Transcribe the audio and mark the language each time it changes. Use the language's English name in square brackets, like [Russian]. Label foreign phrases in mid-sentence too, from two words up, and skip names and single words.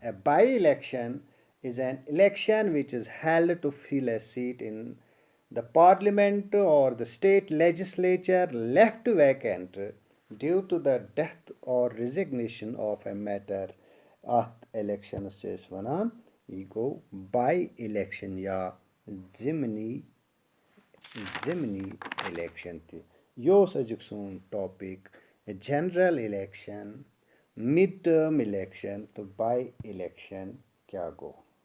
[English] A by-election is an election which is held to fill a seat in the parliament or the state legislature left vacant due to the death or resignation of a matter. [Kashmiri] Ath election says vanan ये गो [English] by-election [Kashmiri] या ज़िमनी इलेक्शन थी। यो अजुक सोन टॉपिक [English] general election, mid-term election [Kashmiri] तो [English] by-election [Kashmiri] क्या गो।